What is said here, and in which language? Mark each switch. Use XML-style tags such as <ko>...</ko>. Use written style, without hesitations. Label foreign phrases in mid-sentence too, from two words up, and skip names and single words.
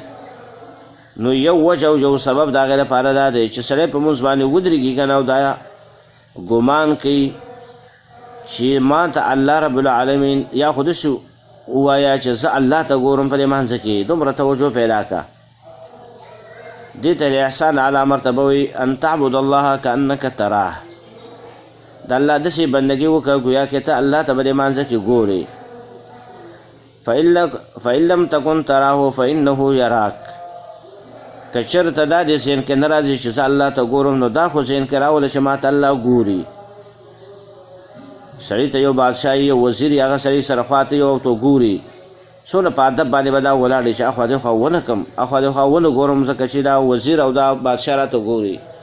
<ps>نو یو وجه او یو سبب د هغې لپاره دا دی چې سړی په مونځ باندې ودرېږي که نه او دا ګمان کوي چې ما ته الله</ps> <ar>رب العالمین</ar> <ps>یا خو داسې ووایه چې زه الله ته ګورم په دې مانځه کې، دومره توجه پیدا که. دې ته د احسان اعلی مرتبه وایي</ps> <ar>ان تعبد الله کانک تراه.</ar> <ps>د الله داسې بندګي وکړه ګویا کې ته الله ته په دې مانځه کې ګورې.</ps> <ar>فإن لم تکن تراه فإنه یراک.</ar> <ps>که چېرته دا دې ذهن کې نه راځي چې زه الله ته ګورم نو دا خو ذهن کې راوله چې ما ته الله ګوري. سړي ته یو بادشاه یو وزیر هغه سړي سره خواته یو او ته ګوري، څونه په ادب باندې به دا ولاړ دی چې اخوا دې خوا ونه کړم اخوا دې خوا ونه ګورم ځکه چې دا وزیر او دا بادشاه راته ګوري.</ps>